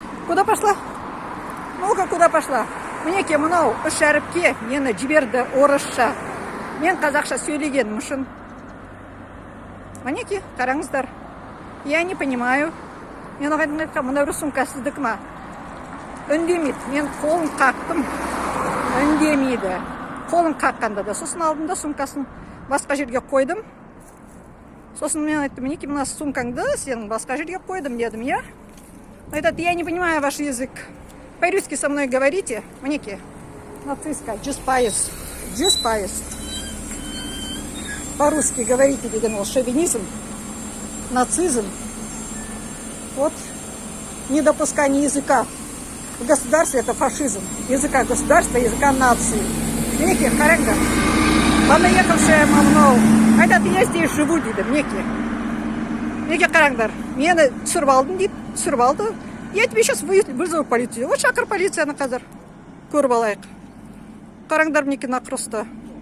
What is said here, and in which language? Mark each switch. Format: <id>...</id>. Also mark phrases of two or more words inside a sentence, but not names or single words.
<ru>Куда пошла? Ну-ка, куда пошла?</ru> <kk>Мінекей мынау үш әріпке мені жіберді орысша. Мен қазақша сөйлегенім үшін. Мінекей, қараңыздар.</kk> <ru>Я не понимаю.</ru> <kk>Мен оған айтқам, мына бір сумка сіздікі ма? Үндемейді. Мен қолын қақтым. Үндемейді. Қолын қаққанда да. Сосын алдым да сумкасын басқа жерге қойдым. Сосын мен айттым, мінекей мына сумкаңды сен басқа жерге қойдым дедім, я? Айтады,</kk> <ru>я не понимаю ваш язык. По-русски со мной говорите.</ru> <kk>Мінекей. Нацистка. 100%.</kk> <ru>По-русски говорите,</ru> <kk>деген ол шовинизм, нацизм.</kk> <ru>Вот недопускание языка в государстве — это фашизм. Языка государства, языка нации.</ru> <kk>Мінекей, қараңдар. Понаехавшая мамнау. Айтады,</kk> <ru>я здесь живу,</ru> <kk>дейді, мінекей. Мінекей, қараңдар. Мені түсіріп алдың дейді, түсіріп алды.</kk> <ru>Я тебе сейчас вызову полицию.</ru> <kk>Вот шақыр полицияны қазір. Көріп алайық. Қараңдар, мінекей, нақұрысты.</kk>